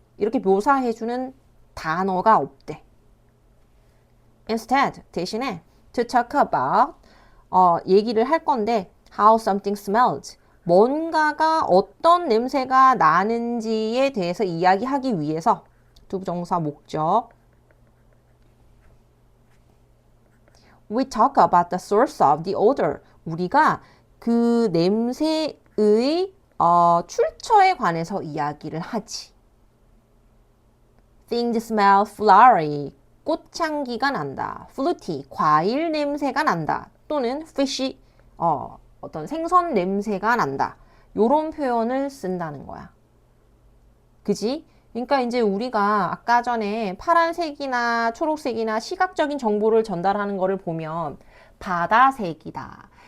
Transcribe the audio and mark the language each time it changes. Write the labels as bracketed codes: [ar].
[ko] 이렇게 묘사해주는 단어가 없대. [en] Instead, [ko] 대신에 [en] to talk about [ko] 얘기를 할 건데 [en] how something smells [ko] 뭔가가 어떤 냄새가 나는지에 대해서 이야기하기 위해서 to 부정사 목적 [en] We talk about the source of the odor [ko] 우리가 그 냄새의 출처에 관해서 이야기를 하지. [en] Things smell flowery [ko] 꽃향기가 난다. fruity, 과일 냄새가 난다. 또는 fishy, 어떤 생선 냄새가 난다. 요런 표현을 쓴다는 거야. 그지? 그러니까 이제 우리가 아까 전에 파란색이나 초록색이나 시각적인 정보를 전달하는 거를 보면 바다색이다.